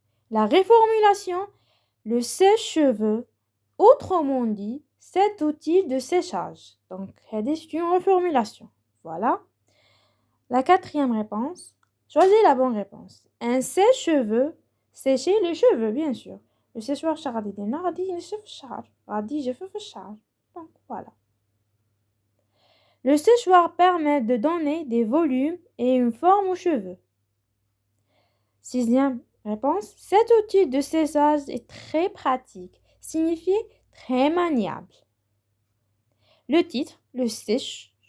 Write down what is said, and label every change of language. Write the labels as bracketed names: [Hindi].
[French] La reformulation, le sèche-cheveux, autrement dit, cet outil de séchage. Donc, c'est une reformulation. Voilà. La quatrième réponse, choisis la bonne réponse. Un sèche-cheveux, sécher les cheveux, bien sûr. [Arabic] Le séchoir غادي يدير غادي ينشف الشعر غادي يجفف الشعر. [French] Donc, voilà. Le séchoir permet de donner des volumes et une forme aux cheveux. Sixième réponse. Cet outil de séchage est très pratique, signifie très maniable. Le titre, le sèche